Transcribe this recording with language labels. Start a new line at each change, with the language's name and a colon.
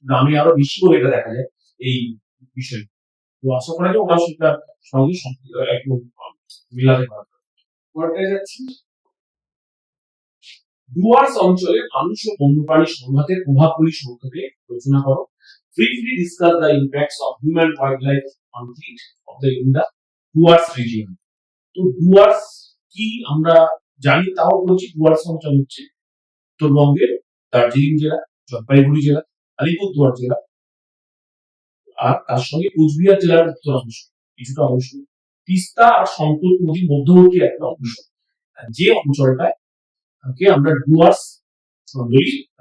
Bangla: গ্রামে আরো বেশি করে এটা দেখা যায় এই বিষয়। তো আশা করা যায় ওরা সেটার সঙ্গে একদম মিলাতে পারবে। পরেরটায় যাচ্ছি। ডুয়ার্স অঞ্চলে মানুষ ও বন্যপ্রাণী সংঘাতের প্রভাবগুলি সংক্ষেপে আলোচনা করো।
English: Briefly discuss the impacts of human wildlife conflict of the in the Dooars region.
Bangla: তো ডুয়ার্স কি আমরা জানি, তাও বলছি। ডুয়ার্স অঞ্চল হচ্ছে উত্তরবঙ্গের দার্জিলিং জেলা, জলপাইগুড়ি জেলা, আলিপুরদুয়ার জেলা আর তার সঙ্গে কোচবিহার জেলার উত্তরাংশ, কিছুটা অংশ, তিস্তা আর সম্পদ নদীর মধ্যবর্তী একটা অংশ, যে অঞ্চলটায় আমরা ডুয়ার্স বলি।